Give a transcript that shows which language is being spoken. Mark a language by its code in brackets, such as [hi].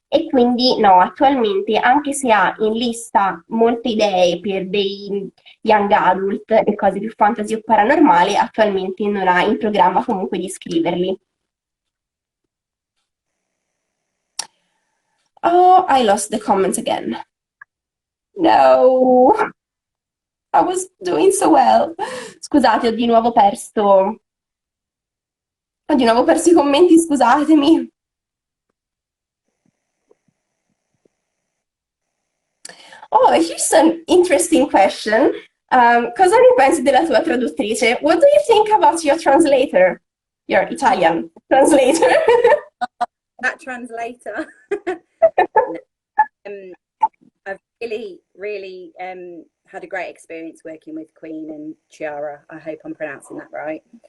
[it] e quindi no, attualmente, anche se ha in lista molte idee per dei young adult e cose più fantasy o paranormali, attualmente non ha in programma comunque di scriverli. [en] Oh, I lost the comments again. No, I was doing so well. [it] Scusate, ho di nuovo perso i commenti, scusatemi. [en] Oh, here's an interesting question. [it] Cosa ne pensi della tua traduttrice? [en] What do you think about your translator? Your Italian translator? That translator. um, I've really had a great experience working with Queen and Chiara. I hope I'm pronouncing that right.